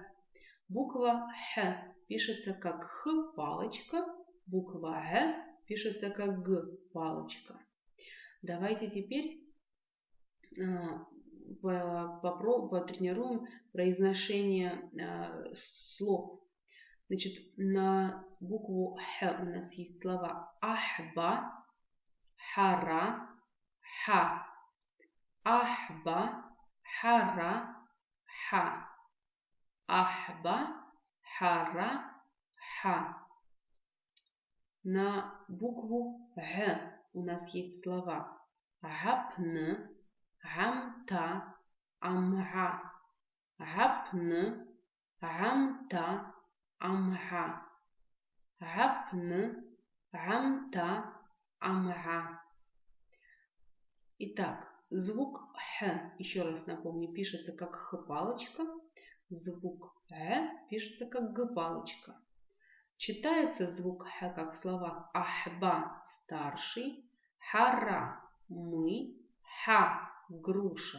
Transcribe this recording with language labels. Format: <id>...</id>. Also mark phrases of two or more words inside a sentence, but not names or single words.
<ru>Буква Х пишется как Х палочка, буква Г пишется как Г палочка. Давайте теперь потренируем произношение слов. Значит, на букву Х у нас есть слова</ru> <ab>ахба, хара, ха. Ахба, хара, ха. Ахба, хара, ха.</ab> <ru>На букву Г у нас есть слова</ru> <ab>гапн, гамта, амга. Гапн, гамта, амга. Гапн, гамта, амга.</ab> <ru>Итак, звук Х, еще раз напомню, пишется как Х-палочка. Звук Г пишется как Г-палочка. Читается звук Х как в словах ахба – старший, хара – мы, ха – груша.</ru>